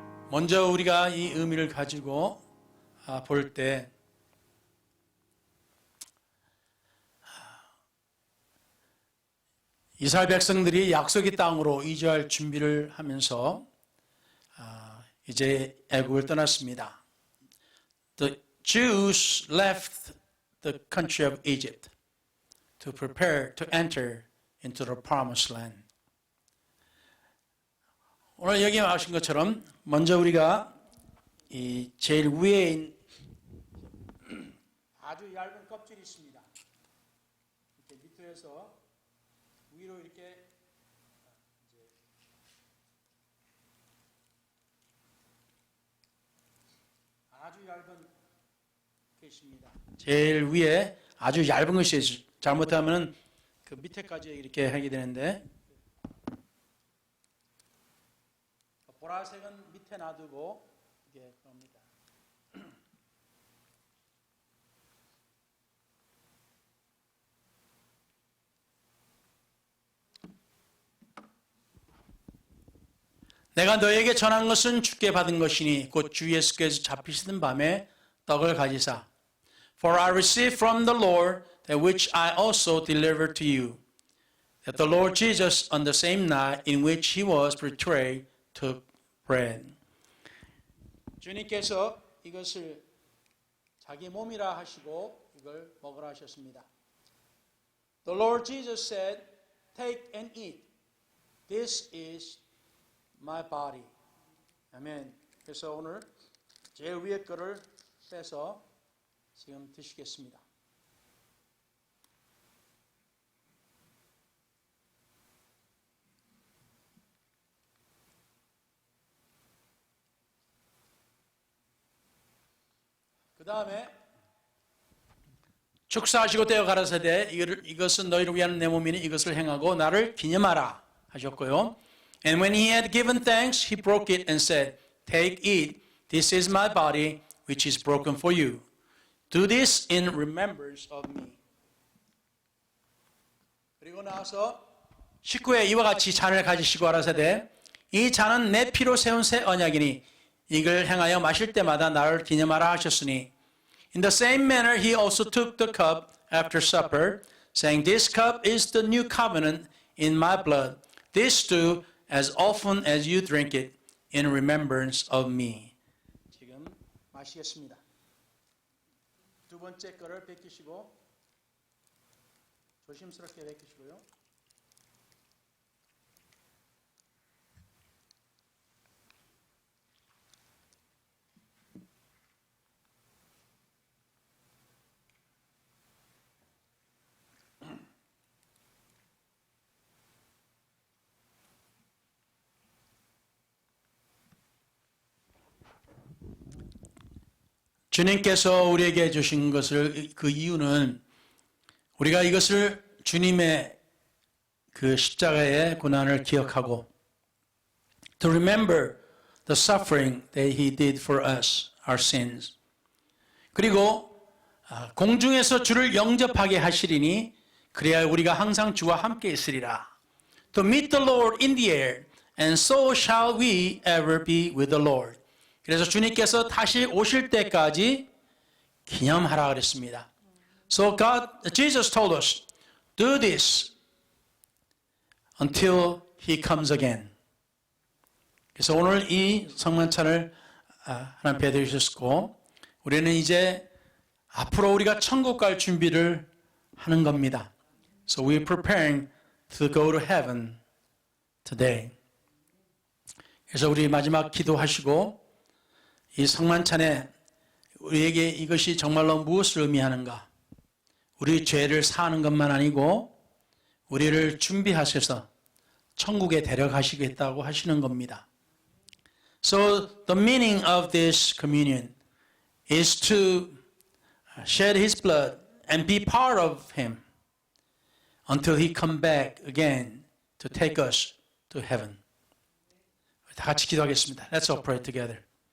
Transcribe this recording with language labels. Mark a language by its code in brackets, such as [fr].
[ko] 먼저 우리가 이 의미를 가지고 볼 때 이스라엘 백성들이 약속의 땅으로 이주할 준비를 하면서 이제 애국을 떠났습니다. [en] The Jews left the country of Egypt to prepare to enter into the promised land. [ko] 오늘 여기 나오신 것처럼 먼저 우리가 이 제일 위에 있는 아주 얇은 껍질이 있습니다. 이렇게 밑에서 위로 이렇게 아주 얇은 게 있습니다. 제일 위에 아주 얇은 것이 있어요. 잘못하면 그 밑에까지 이렇게 하게 되는데, 보라색은 밑에 놔두고 이게 겁니다. 내가 너에게 전한 것은 주께 받은 것이니 곧 주 예수께서 잡히시는 밤에 떡을 가지사. [en] For I received from the Lord that which I also delivered to you, that the Lord Jesus on the same night in which he was betrayed took bread. [ko] 주님께서 이것을 자기 몸이라 하시고 이걸 먹으라 하셨습니다. [en] The Lord Jesus said, "Take and eat. This is my body." [ko] 아멘. 그래서 오늘 제일 위에 거를 빼서 지금 드시겠습니다. 그 다음에 축사하시고 떼어 가라사대 이것은 너희를 위한 내 몸이니 이것을 행하고 나를 기념하라 하셨고요. [en] And when he had given thanks, he broke it and said, "Take, eat. This is my body, which is broken for you. Do this in remembrance of me." [ko] 그리고 나서 19에 이와 같이 잔을 가지시고 가라사대 이 잔은 내 피로 세운 새 언약이니 이걸 행하여 마실 때마다 나를 기념하라 하셨으니. [en] In the same manner he also took the cup after supper, saying, "This cup is the new covenant in my blood. This do as often as you drink it in remembrance of me." [ko] 지금 마시겠습니다. 두 번째 거를 뺏기시고 조심스럽게 뺏기시고요. 주님께서 우리에게 주신 것을 그 이유는 우리가 이것을 주님의 그 십자가의 고난을 기억하고 [en] to remember the suffering that he did for us, our sins. [ko] 그리고 공중에서 주를 영접하게 하시리니 그래야 우리가 항상 주와 함께 있으리라. [en] To meet the Lord in the air, and so shall we ever be with the Lord. [ko] 그래서 주님께서 다시 오실 때까지 기념하라 그랬습니다. [en] So Jesus told us, do this until He comes again. [ko] 그래서 오늘 이 성만찬을 하나님 배려주셨고, 우리는 이제 앞으로 우리가 천국 갈 준비를 하는 겁니다. [en] So we're preparing to go to heaven today. [ko] 그래서 우리 마지막 기도하시고 이 성만찬에 우리에게 이것이 정말로 무엇을 의미하는가? 우리 죄를 사하는 것만 아니고 우리를 준비하셔서 천국에 데려가시겠다고 하시는 겁니다. [en] So the meaning of this communion is to shed His blood and be part of Him until He come back again to take us to heaven. [ko] 다 같이 기도하겠습니다. [en] Let's all pray together.